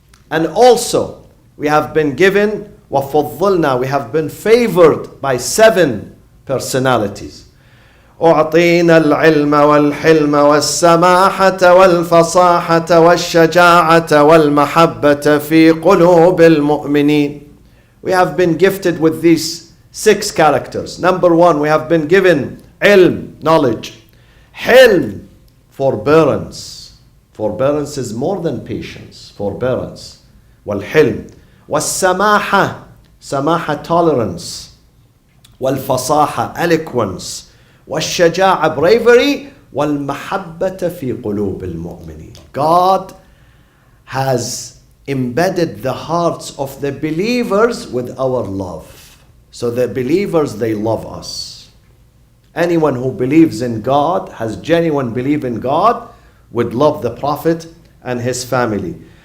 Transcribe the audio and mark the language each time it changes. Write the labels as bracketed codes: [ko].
[en] And also, we have been given, وفضلنا, we have been favored by 7 personalities. [ar] أعطينا العلم والحلم والسماحة والفصاحة والشجاعة والمحبة في قلوب المؤمنين. [en] We have been gifted with these 6 characters. Number 1, we have been given ilm, knowledge. Hilm, forbearance. Forbearance is more than patience. Forbearance. والحلم. [ar] والسماحة, سماحة, tolerance. والفصاحة, eloquence. والشجاعة, bravery. والمحبة في قلوب المؤمنين. [en] God has embedded the hearts of the believers with our love. So the believers, they love us. Anyone who believes in God, has genuine belief in God, would love the Prophet and his family.